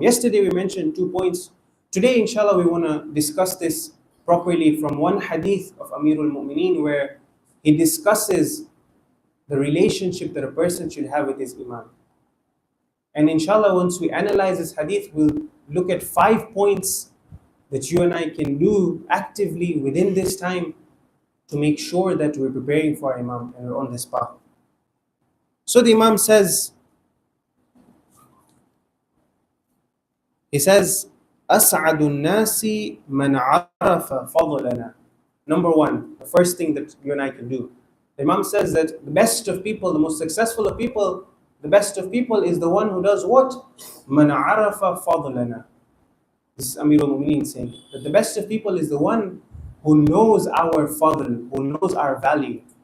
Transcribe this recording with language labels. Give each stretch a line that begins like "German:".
English: Yesterday we mentioned 2 points. Today, inshallah, we want to discuss this properly from one hadith of Amirul Mu'mineen, where he discusses the relationship that a person should have with his Imam. And inshallah, once we analyze this hadith, we'll look at 5 points that you and I can do actively within this time to make sure that we're preparing for our Imam and we're on this path. So the Imam says,
Arabic: أَسْعَدُ النَّاسِ مَنْ عَرَفَ فَضْلَنَا.
English: Number 1, the first thing that you and I can do. The Imam says that the best of people, the most successful of people, the best of people is the one who does what?
Arabic: مَنْ عَرَفَ فَضْلَنَا.
English: This is Amirul Mu'mineen saying that the best of people is the one who knows our fadl, who knows our value.